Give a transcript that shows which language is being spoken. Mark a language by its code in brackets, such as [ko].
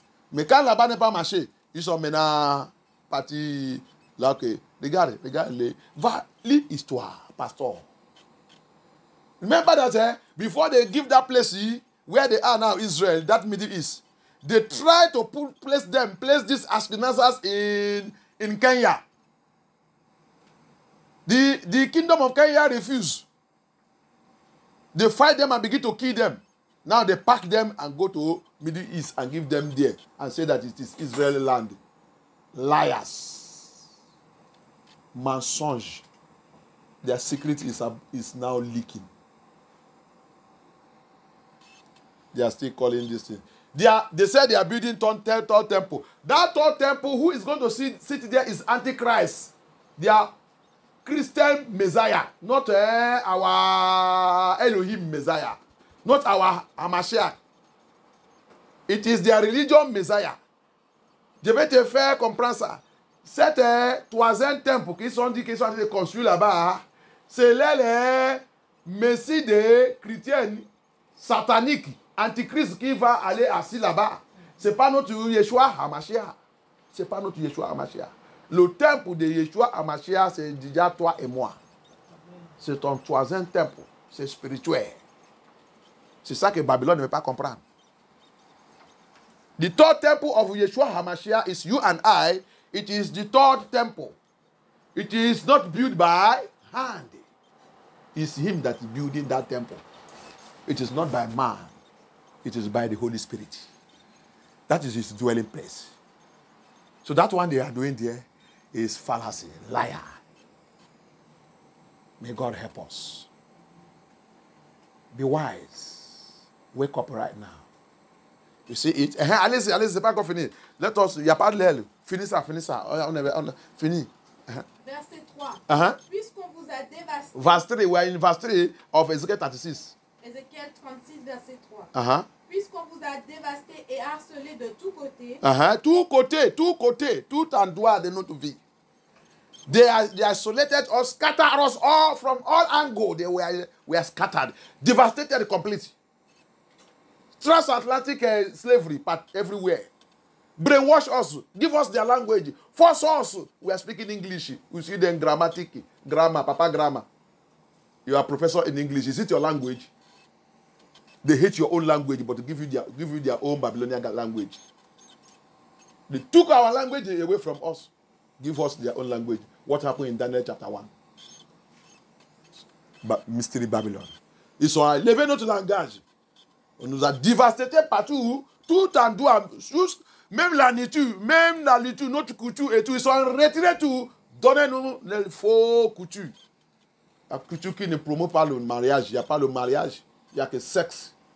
[fr] Mais quand là-bas n'a pas marché, ils sont maintenant partis là que regarde, va lire l'histoire, pasteur. [en] Remember that before they give that place where they are now, Israel, that Middle East, they try to place these Ashkenazis in Kenya. The kingdom of Kenya refused. They fight them and begin to kill them. Now they pack them and go to Middle East and give them there and say that it is Israeli land. Liars. [fr] Mensonge. [en] Their secret is now leaking. They are still calling this thing. They said they are building third temple. That third temple, who is going to sit there is Antichrist. They are Christian Messiah, not our Elohim Messiah, not our Hamashiach. It is their religion Messiah. [fr] Je vais te faire comprendre ça. Cet troisième temple qui sont construits là-bas, c'est les messies des chrétiens sataniques, antichrist qui va aller assis là-bas. Ce n'est pas notre Yeshua Hamashiach. Ce n'est pas notre Yeshua Hamashiach. Le temple de Yeshua Hamashiach, c'est déjà toi et moi. C'est ton troisième temple. C'est spirituel. C'est ça que Babylone ne veut pas comprendre. [en] The third temple of Yeshua Hamashiach is you and I. It is the third temple. It is not built by hand. It's him that is building that temple. It is not by man. It is by the Holy Spirit. That is his dwelling place. So that one they are doing there is fallacy, liar. May God help us. Be wise. Wake up right now. You see it? [fr] Allez, c'est pas encore fini. [en] Let us, [fr] il n'y a pas de l'aile. Finis ça. Fini. Verset 3. Puisqu'on vous a dévasté. [en] Verse 3, we are in verse 3 of Ezekiel 36. [fr] Ézéchiel 36, verset 3. Puisqu'on vous a dévasté et harcelé de tous côtés. Tout côté, tout endroit de notre vie. [en] They isolated us, scattered us all from all angles. They were scattered, devastated completely. Transatlantic slavery, but everywhere. Brainwash us, give us their language, force us. We are speaking English. We see them grammar, papa grammar. You are a professor in English. Is it your language? They hate your own language, but give you their own Babylonian language. They took our language away from us. Give us their own language. What happened in Daniel chapter 1? Mystery Babylon. [fr] Ils ont élevé notre langage. On nous a dévasté partout, tout en doigt, même la nature, notre couture et tout. Ils sont retirés tout. Donnez-nous les faux coutures. La couture qui ne promeut pas le mariage. Il n'y a pas le mariage. Il n'y a que sexe.